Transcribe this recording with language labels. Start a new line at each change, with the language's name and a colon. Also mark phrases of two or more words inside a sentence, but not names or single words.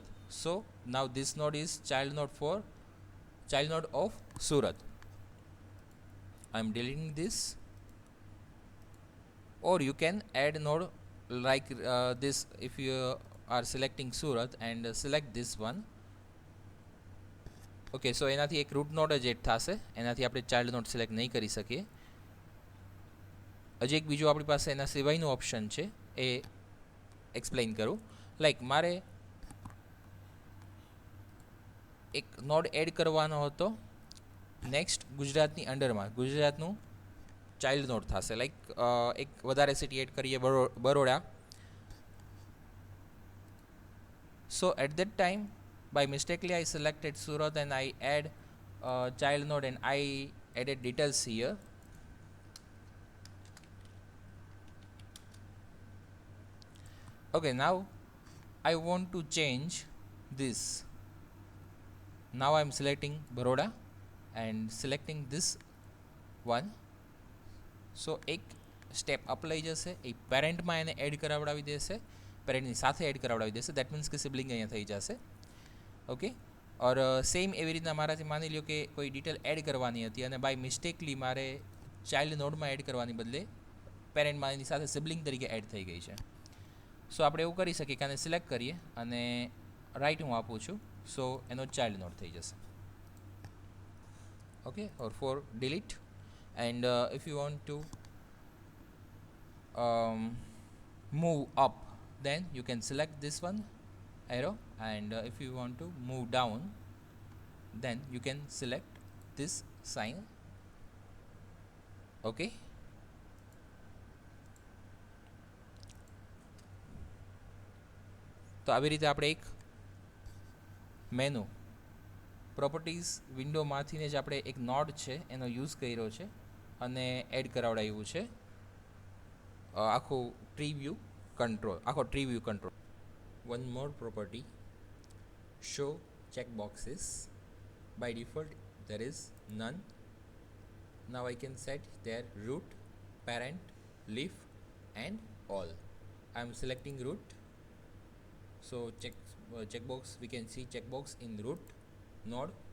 English: So now this node is child node of Surat. I am deleting this, or you can add node like this. If you are selecting Surat and select this one, okay, so
Gujarati: એનાથી એક
English: root node
Gujarati: જ એડ થશે, એનાથી આપણે
English: child node select
Gujarati: નહીં કરી શકીએ. હજી એક બીજું આપણી પાસે એના સિવાયનું ઓપ્શન છે, એ એક્સપ્લેન કરું. લાઈક મારે એક
English: node add
Gujarati: કરવાનો હતો નેક્સ્ટ ગુજરાતની અંડરમાં, ગુજરાતનું
English: child node
Gujarati: થશે. લાઈક એક વધારે
English: city add
Gujarati: કરીએ, બરોડા.
English: So at that time, by mistakenly I selected Surat and I add child node and I added details here. Okay, now I want to change this. Now I am selecting Baroda and selecting this one.
Gujarati: So એક
English: step up
Gujarati: લઈ જશે, એ પેરેન્ટમાં એને એડ કરાવડાવી દેશે, પેરેન્ટની સાથે એડ કરાવડાવી દેશે.
English: that means
Gujarati: કે સિબલિંગ અહીંયા થઈ જશે.
English: okay, or same
Gujarati: એવી રીતના મારાથી માની લ્યો કે કોઈ
English: detail add
Gujarati: કરવાની હતી અને
English: by mistakenly
Gujarati: મારે
English: child nodeમાં
Gujarati: એડ કરવાની બદલે પેરેન્ટમાં એની સાથે સિબલિંગ તરીકે એડ થઈ ગઈ છે. સો આપણે એવું કરી શકીએ કે આને સિલેક્ટ કરીએ અને રાઇટ હું આપું છું, સો એનો
English: child node
Gujarati: થઈ જશે.
English: Okay, or for delete. And if you want to move up, then you can select this one arrow, and if you want to move down, then you can select this sign.
Gujarati: Okay, તો આવી રીતે આપણે એક
English: menu properties windowમાંથીને
Gujarati: જ આપણે એક નોડ છે એનો યુઝ કર્યો છે અને એડ કરાવડાવ્યું છે આખો
English: tree view control. One more property, show checkboxes. By default there is none. Now I can set their root, parent, leaf and all. I am selecting root, so checkbox, we can see checkbox in root node.